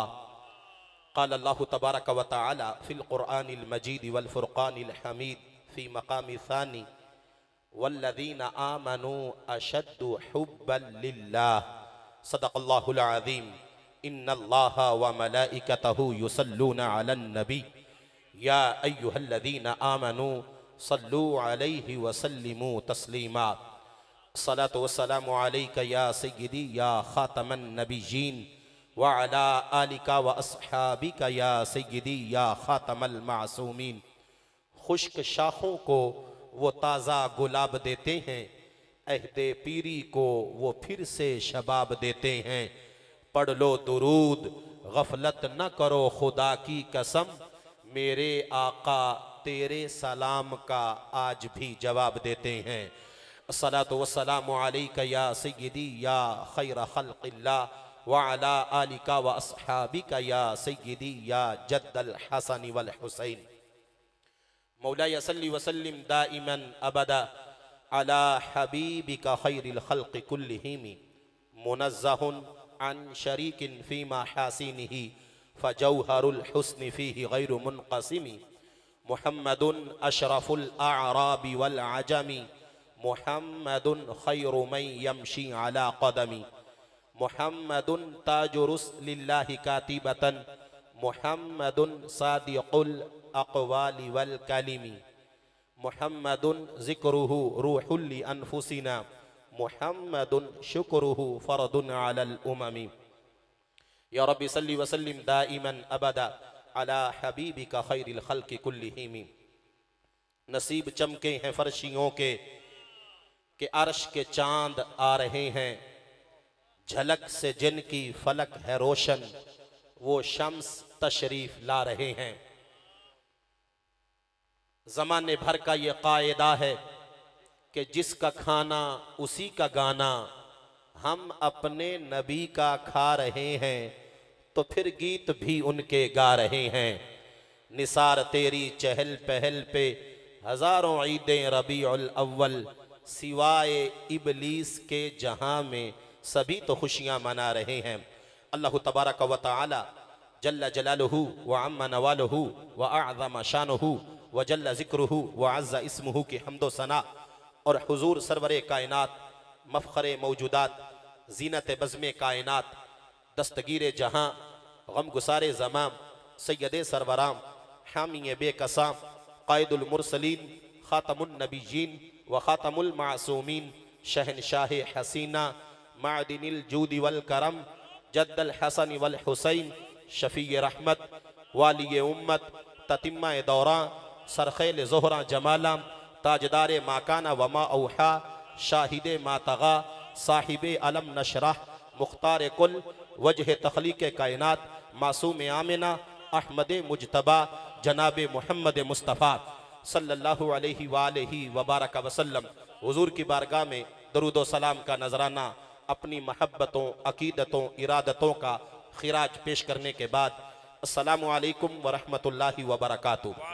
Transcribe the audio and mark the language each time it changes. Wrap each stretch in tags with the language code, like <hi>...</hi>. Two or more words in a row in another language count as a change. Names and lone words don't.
<ar>قال الله تبارك وتعالى في القرآن المجيد والفرقان الحميد في مقام ثاني والذين آمنوا أشد حبا لله. صدق الله العظيم إن الله وملائكته يصلون على النبي يا أيها الذين آمنوا صلوا عليه وسلموا تسليما. الصلاة والسلام عليك يا سيدي يا خاتم النبيين وعلى آلك وأصحابك يا سيدي يا خاتم المعصومين.</ar> <ur>خشک شاخوں کو وہ تازہ گلاب دیتے ہیں، عہد پیری کو وہ پھر سے شباب دیتے ہیں. پڑھ لو درود، غفلت نہ کرو خدا کی قسم، میرے آقا تیرے سلام کا آج بھی جواب دیتے ہیں.</ur> <ar>الصلاة والسلام عليك يا سيدي يا خير خلق الله وعلى آلك وأصحابك يا سيدي يا جد الحسن والحسين. مولاي صل وسلم دائما أبدا على حبيبك خير الخلق كلهم منزه عن شريك في محاسنه فجوهر الحسن فيه غير منقسم. محمد أشرف الأعراب والعجم محمد خير من يمشي على قدم. محمد تاج رسل الله قاطبة محمد صادق الأقوال والكلم. محمد ذكره روح لأنفسنا محمد شكره فرض على الأمم. يا ربي صل وسلم دائما أبدا على حبيبك خير الخلق كلهم.</ar> <ur>نصیب چمکے ہیں فرشیوں کے کہ عرش کے چاند آ رہے ہیں، جھلک سے جن کی فلک ہے روشن وہ شمس تشریف لا رہے ہیں. زمانے بھر کا یہ قاعدہ ہے کہ جس کا کھانا اسی کا گانا، ہم اپنے نبی کا کھا رہے ہیں تو پھر گیت بھی ان کے گا رہے ہیں. نثار تیری چہل پہل پہ ہزاروں عیدیں ربیع الاول، سوائے ابلیس کے جہاں میں سبھی تو خوشیاں منا رہے ہیں.</ur> <ar>الله تبارك وتعالى جل جلاله وعم نواله وأعظم شأنه وجل ذكره وعز اسمه</ar> <ur>کی حمد و ثنا اور حضور سرور کائنات، مفخر موجودات، زینت بزم کائنات، دستگیر جہاں، غم گسار زماں، سید سرورام، حامی بیکساں,</ur> <ar>قائد المرسلين، خاتم النبيين وخاتم المعصومين,</ar> <ur>شہنشاہ حسینا,</ur> <ar>معدن الجود والكرم, جد الحسن والحسين,</ar> <ur>شفیع رحمت، والی امت، تتمہ دوراں، سرخیل زہرہ جمالا، تاجدار</ur> <ar>ما كان وما أوحى,</ar> <ur>شاہد ماطغیٰ، صاحب</ur> <ar>ألم نشرح,</ar> <ur>مختار کل، وجہ تخلیق کائنات، معصوم آمنہ، احمد مجتبیٰ، جناب محمد مصطفیٰ</ur> <ar>صلى الله عليه وآله وبارك وسلم.</ar> <ur>حضور کی بارگاہ میں درود و سلام کا نذرانہ اپنی محبتوں، عقیدتوں، ارادتوں کا خراج پیش کرنے کے بعد</ur> <ar>السلام عليكم ورحمة الله وبركاته.</ar>